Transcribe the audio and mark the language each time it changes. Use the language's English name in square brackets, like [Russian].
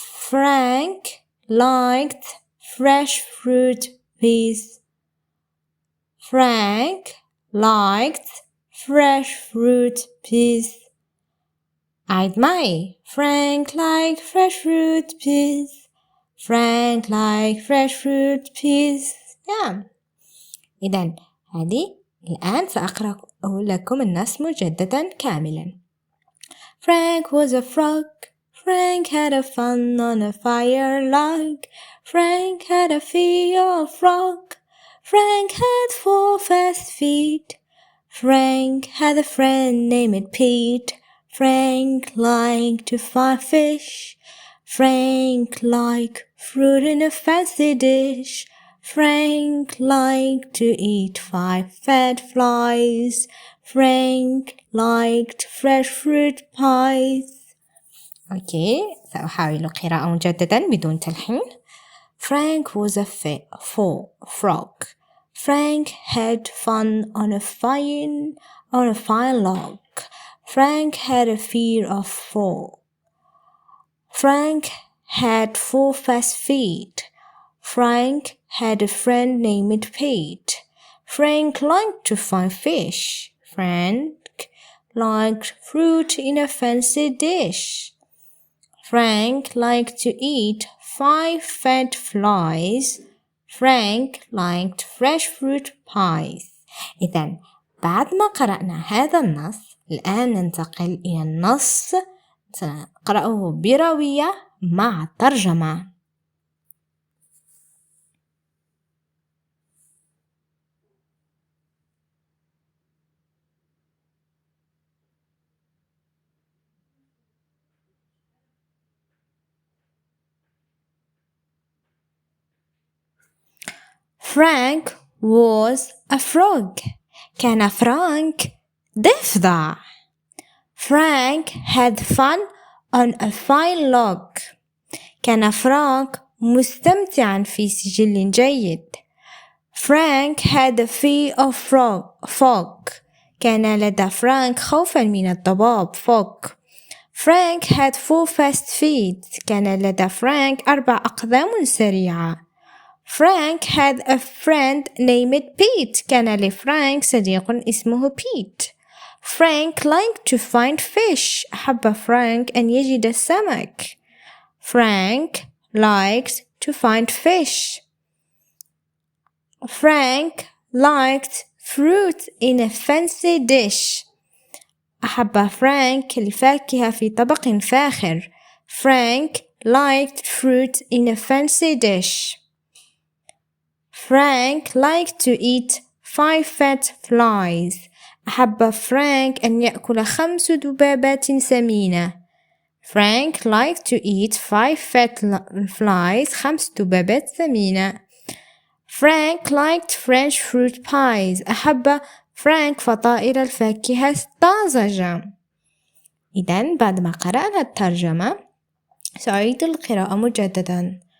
[English] Frank liked fresh fruit pies. Frank liked fresh fruit pies. [Arabic] أعد معي. [English] Frank liked fresh fruit pies. Frank liked fresh fruit pies. [Arabic] إذن هذه الآن سأقرأ لكم النص مجددا كاملا. [English] Frank was a frog. Frank had a fun on a fire log. Frank had a fear of frog. Frank had 4 fast feet. Frank had a friend named Pete. Frank liked to find fish. Frank liked fruit in a fancy dish. Frank liked to eat 5 fat flies. Frank liked fresh fruit pies. [Arabic] أوكي، سأحاول القراءة مجددا بدون تلحين. [English] Frank was a frog. Frank had fun on a fine log. Frank had a fear of frog. Frank had 4 fast feet. Frank had a friend named Pete. Frank liked to find fish. Frank liked fruit in a fancy dish. Frank liked to eat 5 fat flies. Frank liked fresh fruit pies. [Arabic] إذن بعد ما قرأنا هذا النص الآن ننتقل إلى النص سنقرأه بروية مع ترجمة. [English] Frank was a frog. [Arabic] كان فرانك ضفدع. [English] Frank had fun on a fine log. [Arabic] كان فرانك مستمتعا في سجل جيد. [English] Frank had a fear of fog. [Arabic] كان لدى فرانك خوفا من الضباب fog. [English] Frank had 4 fast feet. [Arabic] كان لدى فرانك 4 أقدام سريعة. [English] Frank had a friend named Pete. [Arabic] كان لفرانك صديق اسمه Pete. [English] Frank liked to find fish. [Arabic] أحب فرانك أن يجد السمك. [English] Frank liked to find fish. Frank liked fruit in a fancy dish. [Arabic] أحب فرانك الفاكهة في طبق فاخر. [English] Frank liked fruit in a fancy dish. Frank liked to eat 5 fat flies. [Arabic] أحب فرانك أن يأكل 5 ذبابات سمينة. [English] Frank liked to eat 5 fat flies. [Arabic] 5 ذبابات سمينة. [English] Frank liked French fruit pies. [Arabic] أحب فرانك فطائر الفاكهة الطازجة. إذن بعد ما قرأنا الترجمة سأعيد القراءة مجددا.